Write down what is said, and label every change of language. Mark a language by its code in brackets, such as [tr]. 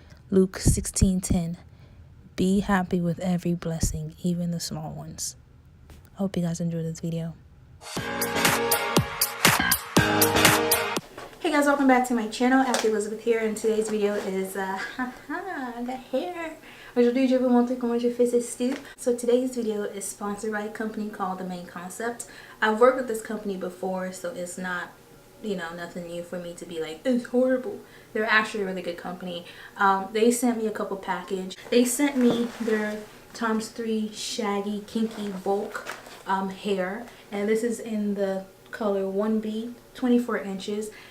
[en] Luke 16:10. Be happy with every blessing, even the small ones. I hope you guys enjoyed this video. Hey guys, welcome back to my channel. Afri Elizabeth here, and today's video is the hair. [fr] Aujourd'hui, je vais vous montrer comment je fais ce style. [en] So today's video is sponsored by a company called The Main Concept. I've worked with this company before, so it's not, you know, nothing new for me to be like, it's horrible. They're actually a really good company. They sent me a couple package. They sent me their ×3 Shaggy Kinky bulk hair, and this is in the color 1B, 24 inches.